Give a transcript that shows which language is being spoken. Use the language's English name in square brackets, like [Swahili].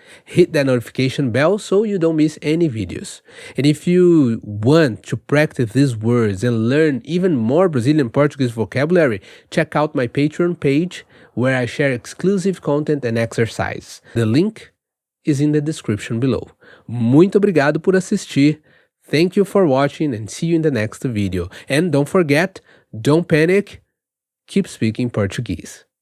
[English] Hit that notification bell so you don't miss any videos. And if you want to practice these words and learn even more Brazilian Portuguese vocabulary, check out my Patreon page where I share exclusive content and exercise. The link is in the description below. [Portuguese] Muito obrigado por assistir. [English] Thank you for watching and see you in the next video. And don't forget, don't panic, keep speaking Portuguese.